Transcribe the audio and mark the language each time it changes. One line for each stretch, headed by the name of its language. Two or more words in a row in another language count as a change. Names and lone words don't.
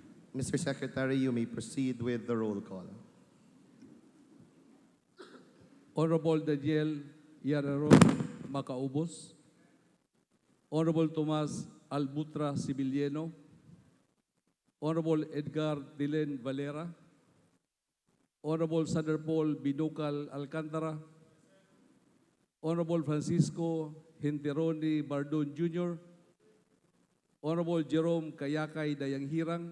English: Mr. Secretary, you may proceed with the roll call. Honorable Daniel Yarero Macaubos, Honorable Tomas Albutra Sibiliano, Honorable Edgar Dilen Valera, Honorable Sander Paul Binucal Alcantara, Honorable Francisco Hinteroni Bardon Jr., Honorable Jerome Kayakay Dayanghirang,